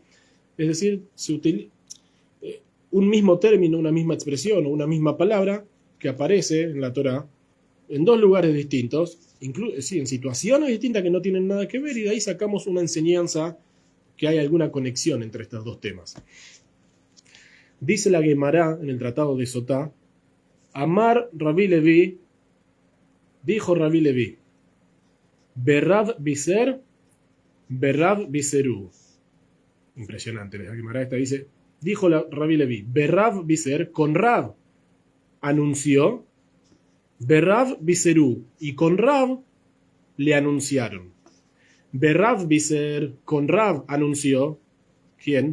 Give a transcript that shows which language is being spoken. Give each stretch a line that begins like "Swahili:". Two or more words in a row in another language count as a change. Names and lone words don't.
Spanish: Es decir, se utiliza un mismo término, una misma expresión o una misma palabra que aparece en la Torá en dos lugares distintos, sí, en situaciones distintas que no tienen nada que ver, y de ahí sacamos una enseñanza que hay alguna conexión entre estos dos temas. Dice la Gemara en el tratado de Sotá,
Hebrew: אמר רבי לוי,
Spanish: dijo Rabbi Levi,
Hebrew: ברב בישר, ברב בישרוהו.
Spanish: Impresionante, la Gemara esta dice, dijo Rabbi Levi,
Hebrew: ברב בישר,
Spanish: con Rav anunció,
Hebrew: ברב בישרוהו,
Spanish: y con Rav le anunciaron.
Hebrew: ברב בישר,
Spanish: con Rav anunció, ¿quién?